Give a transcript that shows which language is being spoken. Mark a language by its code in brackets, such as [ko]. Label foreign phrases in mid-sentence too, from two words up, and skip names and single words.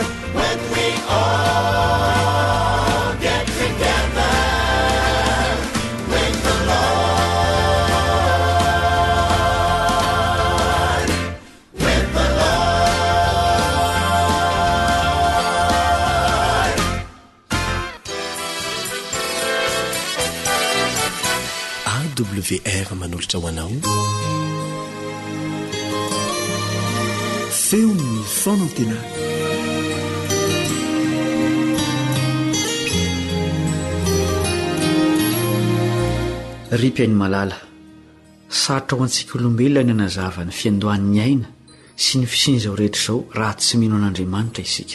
[en] when we all get together with the Lord, with the Lord. [mg] AWR manolotra ho anao. Feon'ny fonantenana. Ripy any malala, sarotra ho antsika olombelona ny anazava ny fiandohan'ny aina sy ny fisin'izao rehetra izao raha tsy mino an'Andriamanitra isika.